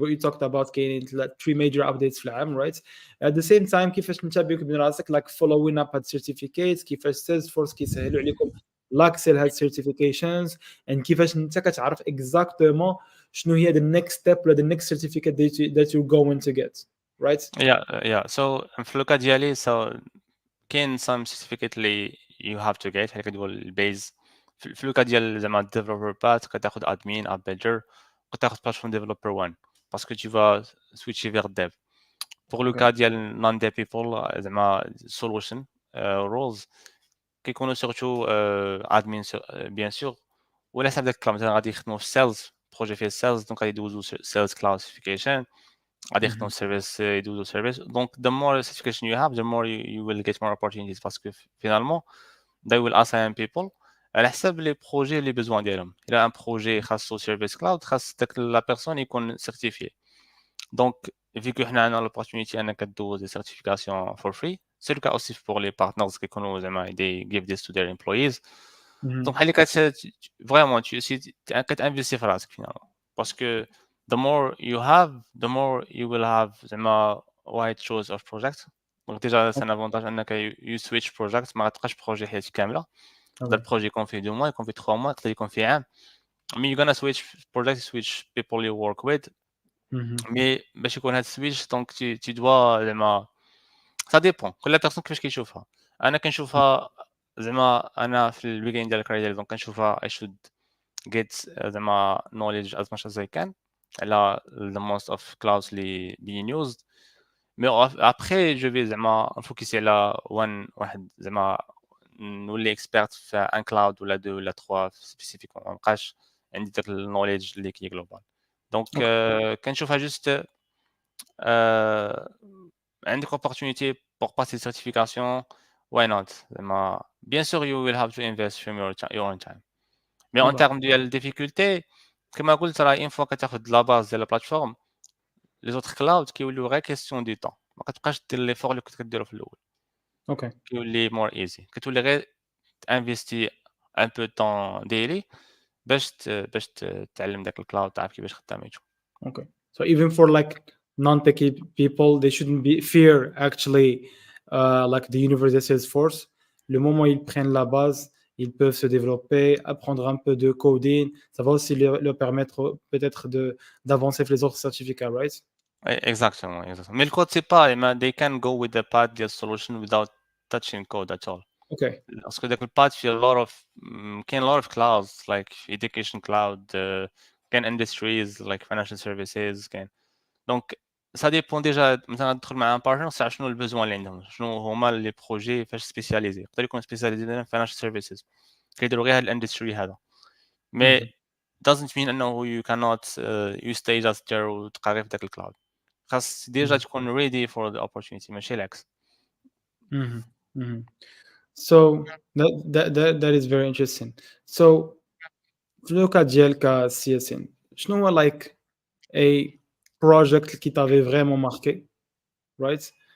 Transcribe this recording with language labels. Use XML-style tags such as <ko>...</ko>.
<en>We talked about كاينين like three major updates</en> <ar>في العام,</ar> <en>right? At the same time</en> <ar>كيفاش انت بينك وبين راسك</ar> <en>like following up هاد certificates,</en> <ar>كيفاش Salesforce كيسهلوا عليكم لاكسل هاد</ar> <en>certifications, and</en> <ar>كيفاش انت كتعرف</ar> <en>exactement</en> <ar>شنو هي</ar> <en>the next step ولا the next certificate that you're going to get, right? yeah.</en> <ar>So في اللوكا ديالي so كاين</ar> <en>some certificate</en> <ar>اللي</ar> <en>you have to get</en> <ar>بحال كتقول البيز في اللوكا ديال زعما</ar> <en>developer path</en> <ar>كتاخد admin app builder كتاخد platform developer 1 باسكو</ar> <fr>tu vas switcher vers dev. Pour le</fr> <en>Okay.</en> <ar>cas ديال</ar> <en>non dev people</en> <ar>زعما</ar> <en>solution roles</en> <ar>كيكونوا</ar> <fr>surtout admin bien sûr</fr> <ar>ولا حسب داك الكلام مثلا غادي يخدموا في sales بروجي فيه sales دونك غادي يدوزو sales classification غادي يخدموا Mhm. في service يدوزو service donc</ar> <en>the more certification you have the more you will get more opportunities</en> <ar>باسكو</ar> <fr>finalement</fr> <en>they will assign people</en> <ar>على حسب لي بروجي لي بيزوان ديالهم الا ان بروجي خاصو سيرفيس كلاود خاص داك لا بيرسون يكون سيرتيفيي دونك vu que حنا عندنا l'opportunité انك دوز دي certifications</ar> <en>for free</en> <fr>c'est le cas aussi pour les partners</fr> <ar>كيكونوا زعما</ar> <en>they give this to their employees</en> <ar>دونك Mhm. بحال اللي فريمون كتانفيستي في راسك</ar> <fr>finalement parce que</fr> <en>the more you have the more you will have</en> <ar>زعما</ar> <en>wide choice of projects</en> <ar>دونك ديجا</ar> <fr>c'est un avantage</fr> <ar>انك</ar> <en>you switch projects</en> <ar>ما غتبقاش بروجي حياتك كامله يقدر</ar> <en>Okay.</en> <ar>البروجي يكون فيه 2 mois يكون فيه 3 mois يقدر يكون فيه عام مي</ar> <en>you're gonna switch projects switch people you work with Mhm.</en> <ar>مي باش يكون هاد السويتش دونك</ar> <fr>tu dois</fr> <ar>زعما</ar> <fr>ça dépend</fr> <ar>كل بيرسون كيفاش كيشوفها انا كنشوفها زعما انا في البيجين ديال الكارير ديالي دونك كنشوفها</ar> <en>I should get</en> <ar>زعما</ar> <en>knowledge as much as I can</en> <ar>على</ar> <en>the most of clouds</en> <ar>اللي</ar> <en>being used</en> <ar>مي</ar> <fr>après je vais</fr> <ar>زعما نفوكسي على واحد زعما نولي اكسبيرت في ان كلاود ولا دو ولا 3 سبيسيفيك ما بقاش عندي داك النوليدج اللي كي جلوبال دونك</ar> <en>Okay.</en> <ar>كنشوفها جوست</ar> <en>euh, عندك opportunity</en> <fr>pour passer</fr> <en>certification why not زعما</en> <fr>bien sûr</fr> <en>you will have to invest from your own time</en> <fr>mais en</fr> <en>Okay.</en> <ar>termes ديال difficulté كما قلت راه</ar> <fr>une fois</fr> <ar>كتاخد لا باز ديال البلاتفورم</ar> <fr>les autres clouds</fr> <ar>كيوليو غير</ar> <fr>question du temps</fr> <ar>ما كتبقاش دير ليفور اللي كنت كديرو في الاول</ar> <en>Okay.</en> <ar>كيولي</ar> <en>more easy</en> <ar>كتولي غير انفيستي ان بو طون ديلي باش تعلم داك الكلاود تعرف كيفاش خداميتو</ar> <en>Okay. So even for like non-techie people, they shouldn't be fear actually like the universal Salesforce.</en> <fr>Le moment où ils prennent la base, ils peuvent se développer, apprendre un peu de coding. Ça va aussi leur permettre peut-être de d'avancer avec les autres certificats,</fr> <en>right?</en> <fr>Exactement, exactement. Mais le code, c'est pas,</fr> <en>they can go with the path</en> <fr>ديال solution</fr> <en>without touching code at all. Okay.</en> <ar>باسكو داك الباث فيه a lot of كاين</ar> <en>a lot of clouds like education cloud</en> <ar>كاين industries like</ar> <en>financial services</en> <ar>كاين دونك</ar> <fr>ça dépend déjà</fr> <ar>مثلا تدخل مع ان بارتنر تعرف شنو البيزوان اللي عندهم شنو هما لي بروجي فاش سبيسياليزي يقدر يكون سبيسياليزي في financial services كيديروا غير هاد الاندستري هذا مي Mhm.</ar> <en>doesn't mean</en> <ar>انه</ar> <en>you cannot you stay just there</en> <ar>وتبقى غير في داك الكلاود خاص ديجا Mhm.</ar> <en>تكون ready for the opportunity</en> <ar>ماشي العكس. Mhm. Mhm.</ar> <en>So that is very interesting. So</en> <ar>في لو كا ديالك سي اس ان شنو هو</ar> <en>like a project</en> <fr>qui t'avait vraiment marqué,</fr> <en>right?</en>